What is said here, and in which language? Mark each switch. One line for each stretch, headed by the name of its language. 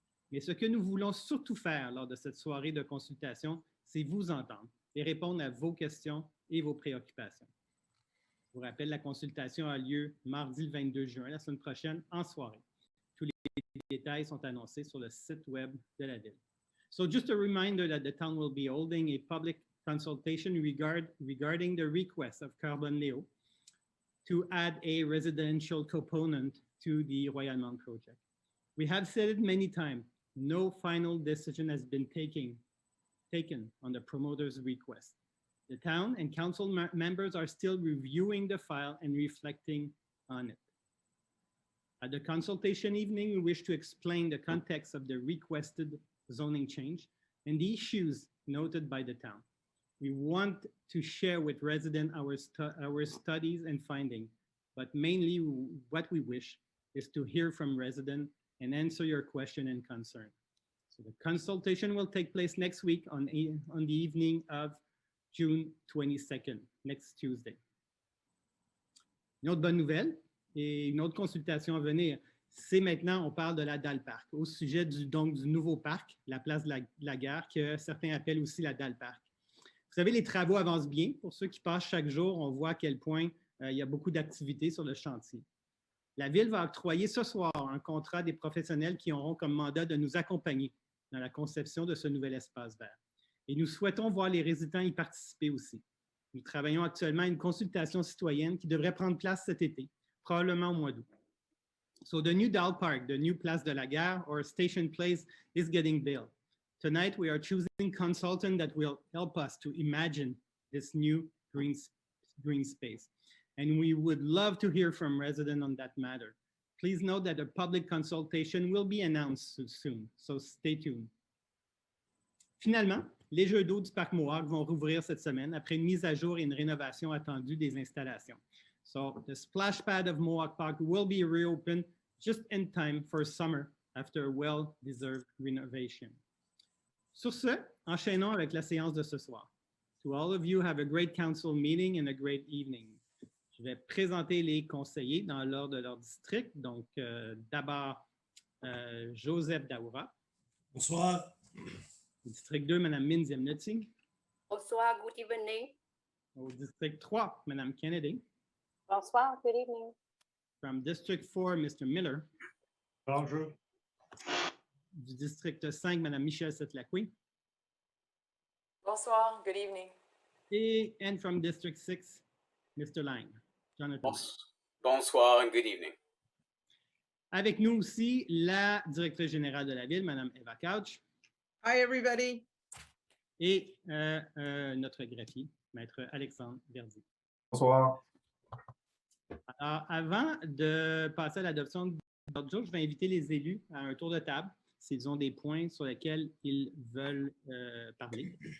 French: Mais ce que nous voulons surtout faire lors de cette soirée de consultation, c'est vous entendre et répondre à vos questions et vos préoccupations. Je vous rappelle, la consultation a lieu mardi le 22 juin, la semaine prochaine, en soirée. Tous les détails sont annoncés sur le site web de la ville.
English: So just a reminder that the town will be holding a public consultation regarding the request of Carbone Léo to add a residential component to the Royal Mount project. We have said it many times, no final decision has been taken on the promoter's request. The town and council members are still reviewing the file and reflecting on it. At the consultation evening, we wish to explain the context of the requested zoning change and the issues noted by the town. We want to share with residents our studies and findings, but mainly what we wish is to hear from residents and answer your question and concern. So the consultation will take place next week on the evening of June 22nd, next Tuesday.
French: Une autre bonne nouvelle et une autre consultation à venir, c'est maintenant, on parle de la Dalle Park, au sujet du nouveau parc, la place de la Gare, que certains appellent aussi la Dalle Park. Vous savez, les travaux avancent bien. Pour ceux qui passent chaque jour, on voit à quel point il y a beaucoup d'activités sur le chantier. La Ville va octroyer ce soir un contrat des professionnels qui auront comme mandat de nous accompagner dans la conception de ce nouvel espace vert. Et nous souhaitons voir les résidents y participer aussi. Nous travaillons actuellement à une consultation citoyenne qui devrait prendre place cet été, probablement au mois d'août.
English: So the new Dalle Park, the new Place de la Gare or Station Place is getting built. Tonight, we are choosing consultant that will help us to imagine this new green space. And we would love to hear from residents on that matter. Please note that a public consultation will be announced soon, so stay tuned.
French: Finalement, les jeux d'eau du Parc Mohawk vont rouvrir cette semaine après une mise à jour et une rénovation attendue des installations.
English: So the splash pad of Mohawk Park will be reopened just in time for summer after a well-deserved renovation.
French: Sur ce, enchaînons avec la séance de ce soir.
English: To all of you, have a great council meeting and a great evening.
French: Je vais présenter les conseillers dans l'ordre de leur district. Donc, d'abord, Joseph Daoura. Bonsoir. Au district 2, Mme Min Zemnetsing. Bonsoir,
English: good evening.
French: Au district 3, Mme Kennedy. Bonsoir,
English: good evening. From District 4, Mr. Miller.
French: Bonjour. Du district 5, Mme Michelle Setlaqui. Bonsoir,
English: good evening. And from District 6, Mr. Lang. Jonathan.
French: Bonsoir
English: and good evening.
French: Avec nous aussi, la directrice générale de la ville, Mme Eva Couch.
English: Hi, everybody.
French: Et notre greffier, Maître Alexandre Verdi. Bonsoir. Alors, avant de passer à l'adoption de l'ordre du jour, je vais inviter les élus à un tour de table s'ils ont des points sur lesquels ils veulent parler.